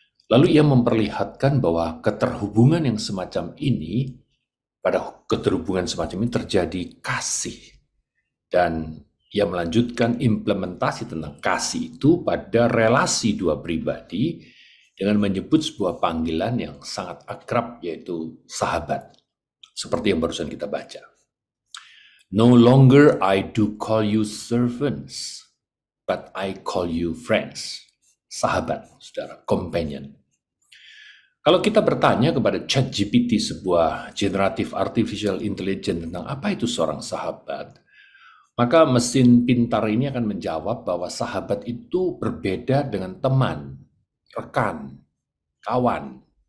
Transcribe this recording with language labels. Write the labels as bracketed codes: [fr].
[id] Lalu ia memperlihatkan bahwa keterhubungan yang semacam ini, pada keterhubungan semacam ini terjadi kasih. Dan ia melanjutkan implementasi tentang kasih itu pada relasi dua pribadi dengan menyebut sebuah panggilan yang sangat akrab, yaitu sahabat. Seperti yang barusan kita baca. [en] No longer I do call you servants, but I call you friends. [id] Sahabat, saudara, companion. Kalau kita bertanya kepada ChatGPT, sebuah generative artificial intelligence, tentang apa itu seorang sahabat, maka mesin pintar ini akan menjawab bahwa sahabat itu berbeda dengan teman, rekan, kawan.